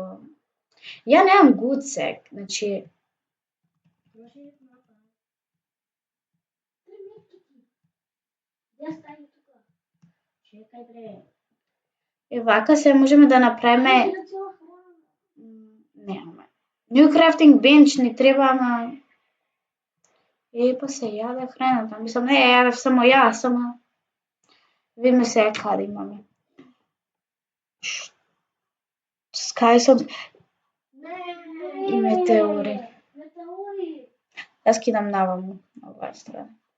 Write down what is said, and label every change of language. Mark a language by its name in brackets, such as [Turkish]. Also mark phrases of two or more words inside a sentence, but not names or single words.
[Macedonian] Ја немам гуцек, значи... Вака се можеме да направиме... Немаме. [English] New crafting bench [Macedonian] ни треба, ама... Па се јаде храната. Мислам, не ја јадев само ја, само... Видиме се каде имаме. Скајсон... Метеори. Јас кидам наваму, на оваа страна.